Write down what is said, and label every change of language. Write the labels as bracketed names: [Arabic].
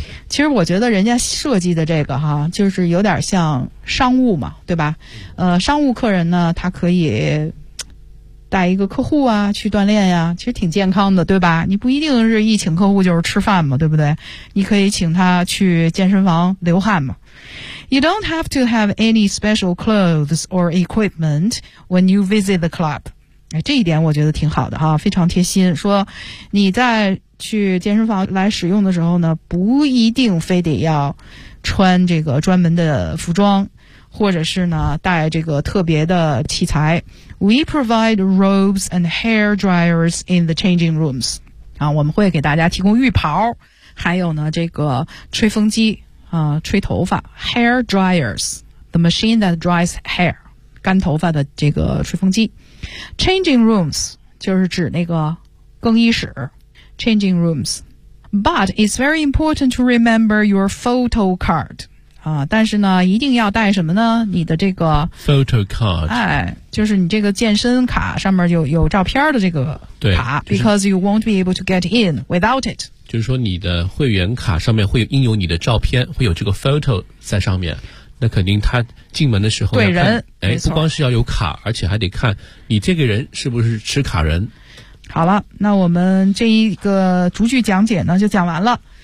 [Chinese] 其实我觉得人家设计的这个哈，就是有点像商务嘛，对吧？商务客人呢，他可以带一个客户啊去锻炼呀，其实挺健康的，对吧？你不一定是一请客户就是吃饭嘛，对不对？你可以请他去健身房流汗嘛。 [English] You don't have to have any special clothes or equipment when you visit the club。 [Chinese] 哎，这一点我觉得挺好的哈，非常贴心，说你在去健身房来使用的时候呢，不一定非得要穿这个专门的服装，或者是呢带这个特别的器材。 [English] We provide robes and hair dryers in the changing rooms。 [Chinese] 啊，我们会给大家提供浴袍，还有呢这个吹风机啊，吹头发。 [English] Hair dryers, the machine that dries hair， [Chinese] 干头发的这个吹风机。 Changing rooms 就是指那个更衣室， Changing rooms。 [English] But it's very important to remember your photo card [Chinese] 啊，但是呢一定要带什么呢？你的这个 [English] photo card， [Chinese] 哎，就是你这个健身卡上面有照片的这个卡。对、就是、 [English] because you won't be able to get in without it， [Chinese] 就是说你的会员卡上面会印有你的照片，会有这个 photo 在上面，那肯定他进门的时候对人，哎，不光是要有卡，而且还得看你这个人是不是持卡人。好了，那我们这一个逐句讲解呢就讲完了。